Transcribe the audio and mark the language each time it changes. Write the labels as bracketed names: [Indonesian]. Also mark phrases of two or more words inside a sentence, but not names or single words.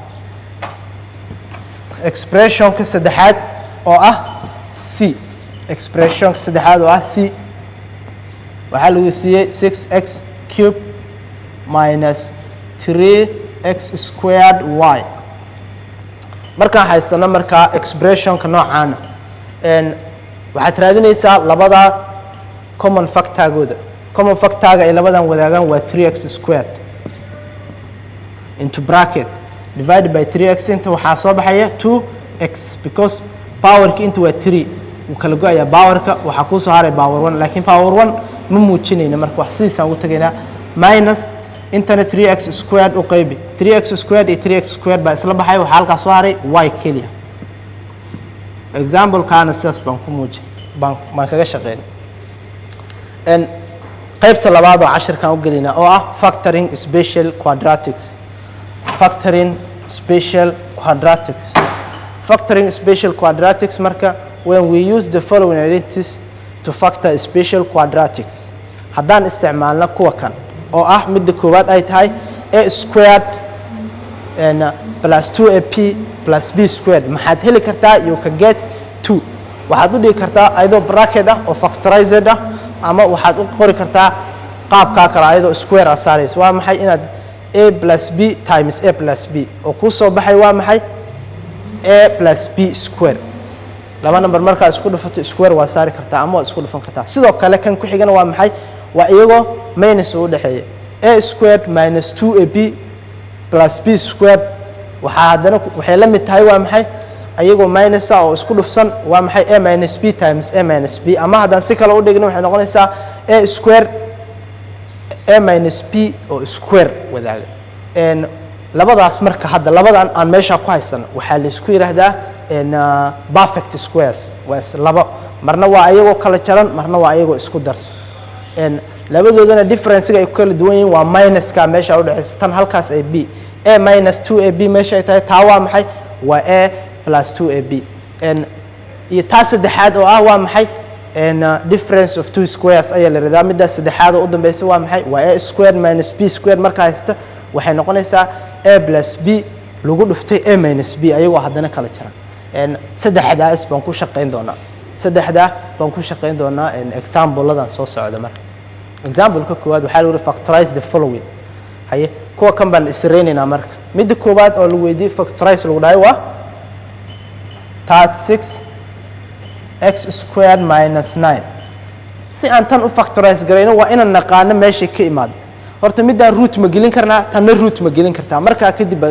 [Somali] expressionka saddexaad oo ah c expressionka saddexaad oo ah c waxaa lagu siiyey [English] 6x cube minus 3x squared y [Somali] markaan haysano markaa expressionka noocaana waxaad raadinaysaa labada [English] common factorgooda common factorga [Somali] ay labadan wadaagaan waa [English] 3x squared into bracket divided by 3x [Somali] inta waxaa soo baxaya [English] 2x because [Somali] powerka inta waa 3 uu kala go'aya powerka waxaa ku soo haray power 1 laakiin power 1 ma muujinayna marka wax sidiisaan ugu tagaynaa minus intana [English] 3x squared [Somali] u qaybi [English] 3x squared [Somali] iyo [English] 3x squared [Somali] baa isla baxay waxaa halkaas soo haray y keliya example kaana sidaas baan ku muujin baan kaga shaqeynay qaybta labaad oo cashirkan u gelinaa oo ah [English] factoring special quadratics factoring special quadratics factoring special quadratics [Somali] marka [English] when we use the following identities to factor special quadratics [Somali] haddaan isticmaalna kuwa kan oo ah midda koowaad ay tahay [English] a squared plus 2ab plus b squared [Somali] maxaad heli kartaa [English] you can get 2 [Somali] waxaad u dhigi kartaa ayadoo bracket ah oo factorized ah ama waxaad u qori kartaa qaabkaa kale ayadoo square ah saarayso waa maxay inaad [English] a plus b times a plus b [Somali] oo ku soo baxay waa maxay [English] a plus b square [Somali] laba number markaa isku dhufato square waa saari kartaa ama waa isku dhufan kartaa sidoo kale kan ku xigana waa maxay waa iyagoo minus u dhaxeeya [English] a squared minus 2ab plus b squared [Somali] waxaa haddana waxay la mid tahay waa maxay ayagoo minus ah oo isku dhufsan waa maxay [English] a minus b times a minus b [Somali] ama haddaan si kale u dhigno waxay noqonaysaa [English] a square a minus b [Somali] oo square wadaaga labadaas marka hadda labadan aan meesha ku haysano waxaa la isku yiraahdaa [English] perfect squares [Somali] waa laba marna waa ayagoo kala jaran marna waa ayagoo isku darsan labadoodana difference-ga ay ku kala duwan yihiin waa minuska meesha u dhaxaysa tan halkaas ay [English] b a minus 2ab [Somali] meesha ay tahay taa waa maxay waa [English] a plus 2ab [Somali] iyo taa saddexaad oo ah waa maxay [English] difference of two squares [Somali] ayaa la radaa midda saddexaad oo u dambaysa waa maxay waa [English] a squared minus b squared [Somali] marka haysta waxay noqonaysaa [English] a plus b [Somali] lagu dhuftay [English] a minus b [Somali] ayagoo haddana kala jaran saddexdaas baan ku shaqeyn doonaa example-ladan soo socda marka example-ka koowaad waxaa lagu [English] factorize the following [Somali] haye kuwa kan baan israynayna marka midda koowaad oo lagu weydiiyey factorize lagu dhahay waa [English] 36 x squared minus 9 [Somali] si aan tan u factorize garayno waa inaan naqaano meeshay ka imaado horta midaan root ma gelin karnaa tanna root ma gelin kartaa markaa kadib baad